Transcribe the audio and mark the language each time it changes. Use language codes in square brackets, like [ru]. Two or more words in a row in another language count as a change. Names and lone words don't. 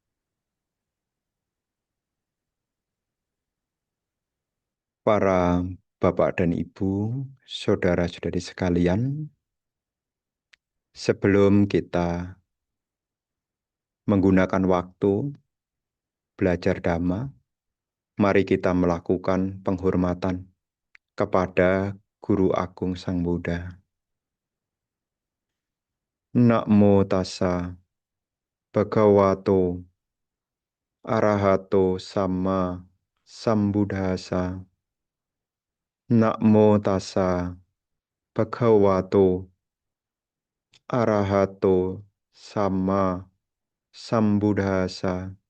[id] Para Bapak dan Ibu, saudara-saudari sekalian, sebelum kita menggunakan waktu belajar Dhamma, mari kita melakukan penghormatan kepada Guru Agung Sang Buddha. [pi] Namo tassa bhagavato arahato sama sambuddhassa. Namo tassa bhagavato arahato sama sambuddhassa.